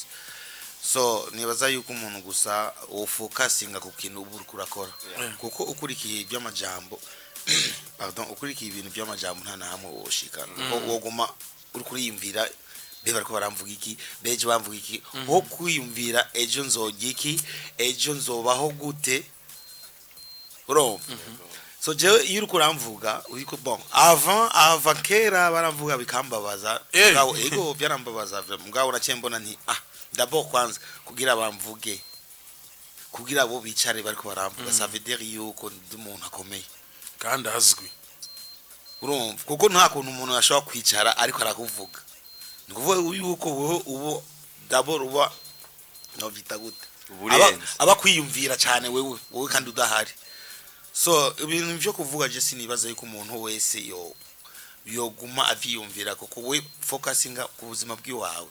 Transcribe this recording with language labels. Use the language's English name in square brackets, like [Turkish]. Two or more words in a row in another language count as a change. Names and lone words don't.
[Rundi] So nibaza yuko umuntu gusa ufocusinga ku kintu ubu kurakora kuko ukurikiye iby'amajambo ukurikiye ibintu by'amajambo nta nahamwe woshika kuko woguma uri kuriyumvira beba ko baramvuga iki beje bamvuga iki ho kwiyumvira ejo nzogiki ejo nzobaho gute bro. So je iyo kuramvuga uriko [French] bon avant [Rundi] kera baramvuga bikambabaza ngaho ego byarambabaza mugabo nakembona nti d'abord kwanza kugira bamvuge kugira bo bicare bariko baramvuga [French] ça veut dire [Rundi] yuko ndi umuntu akomeye kandi azwi urumva kuko nta kuntu umuntu ashobora kwicara ariko arakuvuga ndikuvuga yuko ubu d'abord uba no vita gute Uburenze. aba kwiyumvira cyane wowe kandi udahari. So ibintu byo kuvuga je sinibaza yuko umuntu wese yoguma aviyumvira kuko we focusinga ku buzima bw'iwawe.